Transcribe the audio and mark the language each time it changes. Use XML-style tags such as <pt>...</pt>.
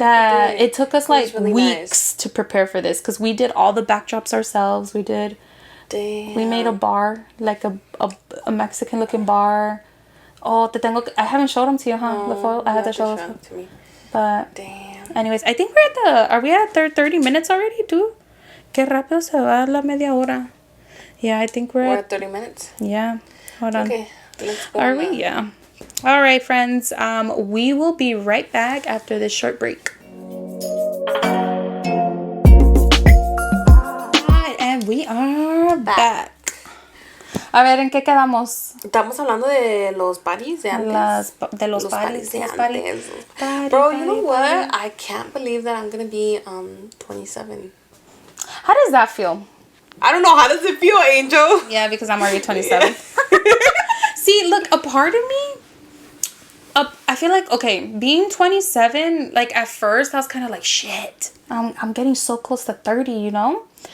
<en>It took us like really weeks to prepare for this, because we did all the backdrops ourselves. We made a bar, like a Mexican looking bar. Oh, I haven't showed them to you, huh? No, the photo, I had to show them to me. But damn. Anyways, I think are we at 30 minutes already, dude?</en> <es>Qué rápido se va la media hora.</es> <en>Yeah, I think we're at 30 minutes. Yeah. Hold on. Okay. Let's go. Are we? Yeah. All right, friends. We will be right back after this short break. Alright, and we are back.</en> <es>A ver, ¿en qué quedamos? Estamos hablando de los parties de antes. De los parties de antes.</es> <en>Bro, you know what? I can't believe that I'm going to be 27. How does that feel? I don't know. How does it feel, Angel? Yeah, because I'm already 27. See, look, a part of me, I feel like, okay, being 27, like at first I was kind of like, shit, I'm getting so close to 30, you know?</en>